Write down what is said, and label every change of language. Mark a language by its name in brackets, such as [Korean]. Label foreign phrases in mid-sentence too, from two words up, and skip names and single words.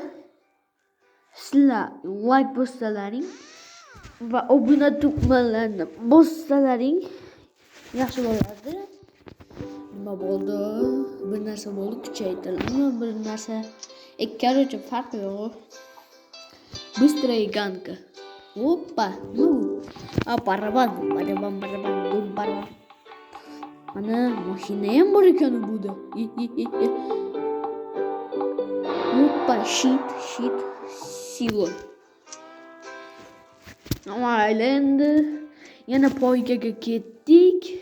[Uzbek] Sizlar like bossalaring va obuna tugmalarini bossalaring yaxshi bo'lardi. Nima bo'ldi? Bir narsa bo'ldi, kuchaytirildi. Bir narsa. Короче, farq yo'q. [Russian] Быстрая ганка. Опа. Барабан. [Uzbek] Ana mashina ham bor ekan buda. [Russian] Опа, shit. Silo. [Uzbek] Endi yana poygaga ketdik.